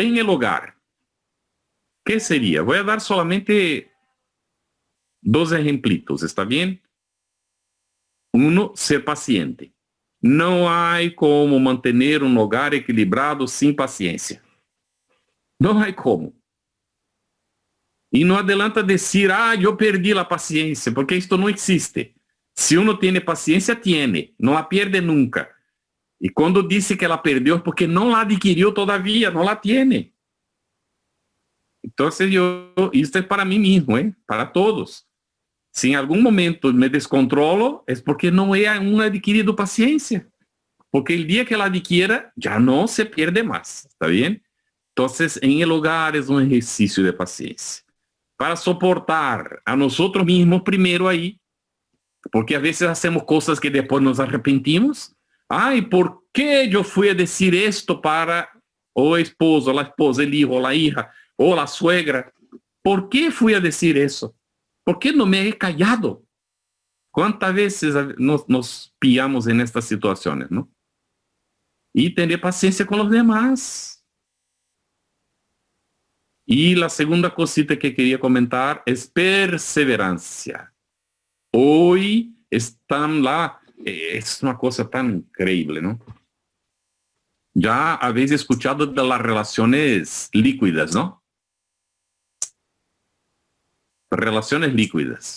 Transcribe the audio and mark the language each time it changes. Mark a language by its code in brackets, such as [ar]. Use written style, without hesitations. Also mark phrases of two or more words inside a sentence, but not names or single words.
[es] En el hogar, ¿qué sería? Voy a dar solamente 2 ejemplitos, ¿está bien? Uno, ser paciente. No hay como mantener un hogar equilibrado sin paciencia. [pt] Não há como. E não adianta dizer, eu perdi a paciência, porque isto não existe. Se uno tem paciência, tiene, não a perde nunca. E quando disse que ela perdeu, é porque não la adquiriu todavia, não la tiene. Então, isto é para mim mesmo, para todos. Se em algum momento me descontrolo, é porque não é um adquirido paciência. Porque o dia que ela adquiera, já não se perde mais, ¿está bien? Então, em lugar é um exercício de paciência. Para soportar a nós mesmos primeiro aí, porque às vezes hacemos coisas que depois nos arrepentimos. Ai, ¿por que eu fui a dizer isto para o esposo, a esposa, o hijo, a hija, ou a suegra? ¿Por que fui a dizer isso? ¿Por que não [es] me he callado? [pt] Quantas vezes [es] nos pillamos en [pt] estas situações, não? E ter paciência com os demás. E a segunda cosita que queria comentar é perseverancia. [es] Hoy están lá, es una cosa tan increíble, ¿no? Ya habéis escuchado de las relaciones líquidas, ¿no? Relaciones líquidas.